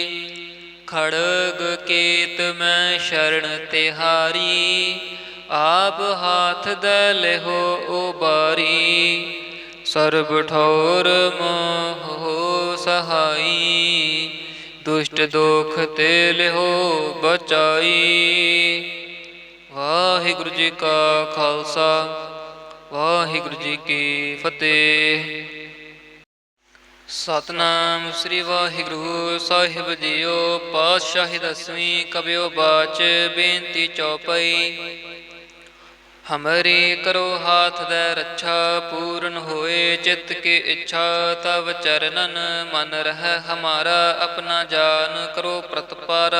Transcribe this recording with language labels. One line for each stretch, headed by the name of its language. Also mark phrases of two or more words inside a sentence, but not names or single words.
Braj: खड़ग केत मैं शरण तिहारी, आप हाथ दै लिहो उबारी। सर्व ठोर मोह हो सहाई, दुष्ट दोख ते लिहो बचाई।
Punjabi: ਵਾਹਿਗੁਰੂ ਜੀ ਕਾ ਖਾਲਸਾ, ਵਾਹਿਗੁਰੂ ਜੀ ਕੀ ਫ਼ਤਿਹ। ਸਤਿਨਾਮ ਸ੍ਰੀ ਵਾਹਿਗੁਰੂ ਸਾਹਿਬ ਜੀਓ। ਪਾਤਸ਼ਾਹੀ ਦਸਵੀਂ ਕਬਿਯੋ ਬਾਚ ਬੇਨਤੀ ਚੌਪਈ।
Braj: हमरी करो हाथ दे रक्षा, पूर्ण होए चित्त की इच्छा। तब चरणन मन रह हमारा, अपना जान करो प्रतपारा।